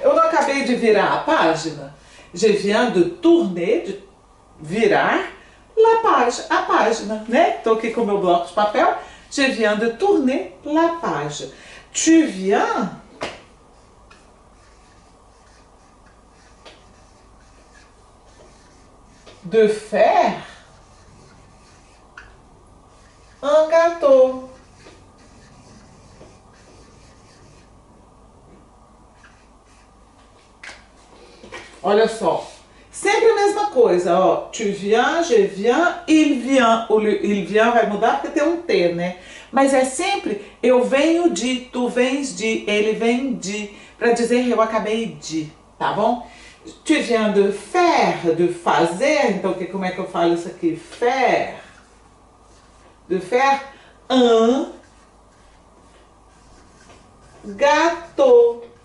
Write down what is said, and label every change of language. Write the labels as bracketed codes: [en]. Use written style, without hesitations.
[pt] Eu não acabei de virar a página? [fr] Je viens de tourner, [pt] de virar, la page, a página, né? Estou aqui com o meu bloco de papel. [fr] Je viens de tourner la page. Tu viens de faire un gâteau. [pt] Olha só, sempre a mesma coisa, ó. [fr] Tu viens, je viens, il vient. [pt] O il vient vai mudar porque tem um T, né? Mas é sempre eu venho de, tu vens de, ele vem de, para dizer eu acabei de, tá bom? [fr] Tu viens de faire, [pt] de fazer, então como é que eu falo isso aqui? [fr] Faire. De faire un gâteau.